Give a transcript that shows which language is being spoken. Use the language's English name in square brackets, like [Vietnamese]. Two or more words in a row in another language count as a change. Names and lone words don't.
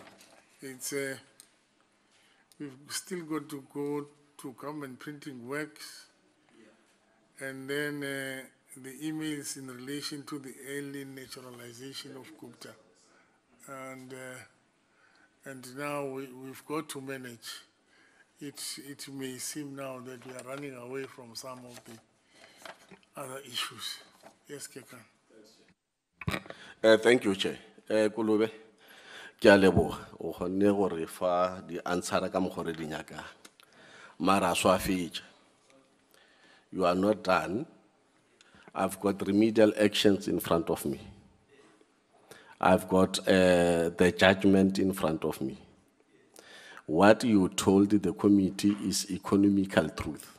[English] We've still got to go to government printing works, and then the emails in relation to the early naturalization of Gupta. And now we've got to manage. It may seem now that we are running away from some of the other issues. Yes, Kekan. Thank you, Chair. [Northern Sotho] Kulube, ke a leboga o kgonne gore fa di answera ka mogore di nyaka. Mara swa fetša. [English] You are not done. I've got remedial actions in front of me. I've got the judgment in front of me. What you told the committee is economical truth.